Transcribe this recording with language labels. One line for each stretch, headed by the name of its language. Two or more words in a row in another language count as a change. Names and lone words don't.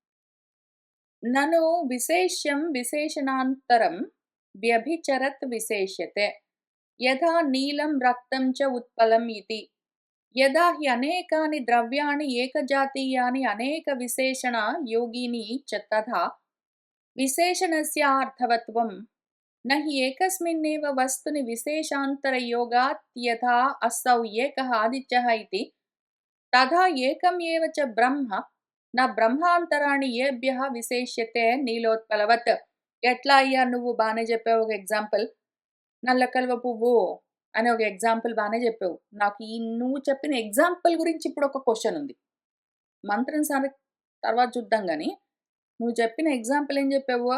Sanskrit: నను విశేష్యం విశేషణాంతరం వ్యభిచరత్ విశేష్యతే. యథా నీలం రక్తం చ ఉత్పలం ఇతి. యదా హి అనేకాని ద్రవ్యాణి ఏకజాతీయాని అనేక విశేషణ యోగిని చ తథా విశేషణస్య అర్థవత్వం न हि एकस्मिन्नेव वस्तुनि विशेषान्तरयोगात् यथा असौ एकः आदित्यः इति तथा एकम् एव च ब्रह्म न బ్రహ్మాంతరాణి ఏభ్యః విశేష్యతే నీలోత్పలవత్.
Telugu: ఎట్లా అయ్యా నువ్వు బానే చెప్పావు ఒక ఎగ్జాంపుల్. నల్ల కలువ పువ్వు అని ఒక ఎగ్జాంపుల్ బానే చెప్పావు. నాకు ఈ నువ్వు చెప్పిన ఎగ్జాంపుల్ గురించి ఇప్పుడు ఒక క్వెషన్ ఉంది. మంత్రం తర్వాత చూద్దాం గాని, నువ్వు చెప్పిన ఎగ్జాంపుల్ ఏం చెప్పావు?